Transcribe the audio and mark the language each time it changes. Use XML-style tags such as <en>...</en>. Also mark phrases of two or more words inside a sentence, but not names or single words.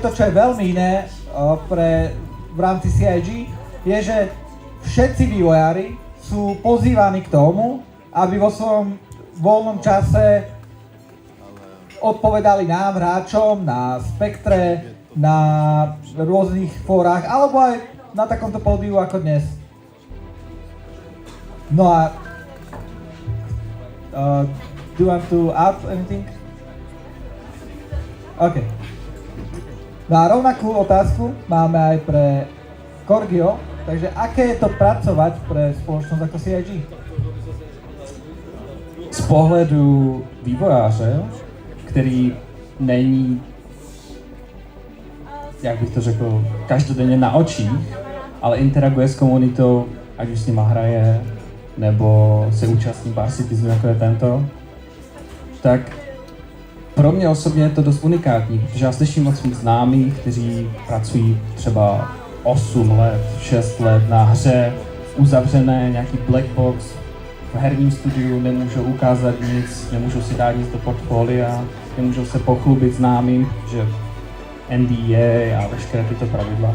<sk>to, čo je veľmi iné v rámci CIG, je, že všetci vývojári sú pozývaní k tomu, aby vo svojom voľnom čase odpovedali nám, hráčom, na Spektre, na rôznych fórach, alebo aj na takomto pódiu ako dnes.</sk> <en>No a do you want to add anything? OK.</en> <sk>No a rovnakú otázku máme aj pre Korgio, takže aké je to pracovať pre spoločnosť ako CIG?</sk> <cs>Z pohledu vývojáře, který není, jak bych to řekl, každodenně na očích, ale interaguje s komunitou, ať už s nima hraje, nebo se účastní Varsity, jako je tento, tak pro mě osobně je to dost unikátní, protože já slyším od svých známých, kteří pracují třeba 8 let, 6 let na hře, uzavřené, nějaký</cs> <en>black box,</en> <cs>v herním studiu nemůžou ukázat nic, nemůžou si dát nic do portfolia, nemůžou se pochlubit známým, že NDA a veškeré tyto pravidla.</cs>